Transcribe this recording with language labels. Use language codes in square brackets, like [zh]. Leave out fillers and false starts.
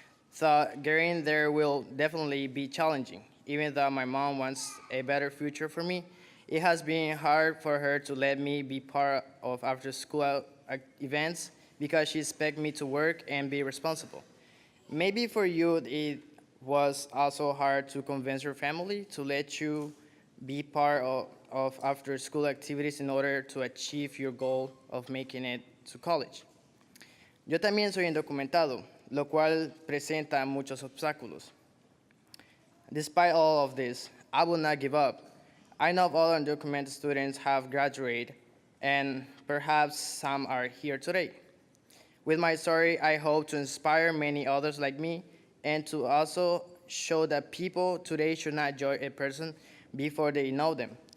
[en] So getting there will definitely be challenging. Even though my mom wants a better future for me, it has been hard for her to let me be part of after-school events because she expects me to work and be responsible. Maybe for you, it was also hard to convince your family to let you be part of after-school activities in order to achieve your goal of making it to college. [es] Yo también soy indocumentado, lo cual presenta muchos obstáculos. [en] Despite all of this, I will not give up. I know all undocumented students have graduated, and perhaps some are here today. With my story, I hope to inspire many others like me, and to also show that people today should not judge a person before they know them.